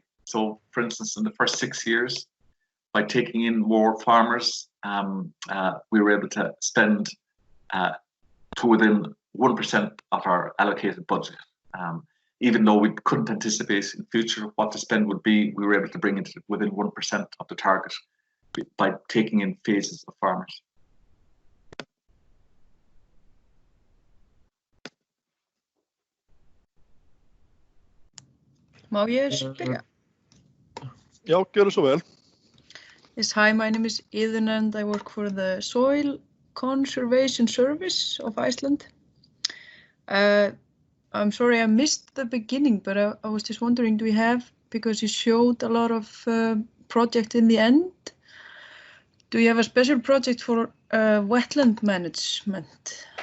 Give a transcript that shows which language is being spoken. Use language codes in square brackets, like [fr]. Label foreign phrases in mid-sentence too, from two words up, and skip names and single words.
[en] So for instance, in the first 6 years, by taking in more farmers, we were able to spend to within 1% of our allocated budget. Even though we couldn't anticipate in future what the spend would be, we were able to bring it within 1% of the target by taking in phases of farmers. [is] Má ég spyrja? Já, gjörðu svo vel. [en] Yes, hi, my name is Iðunn and I work for the Soil Conservation Service of Iceland. I'm sorry I missed the beginning, but I was just wondering, do we have, because you showed a lot of project in the end, do you have a special project for wetland management?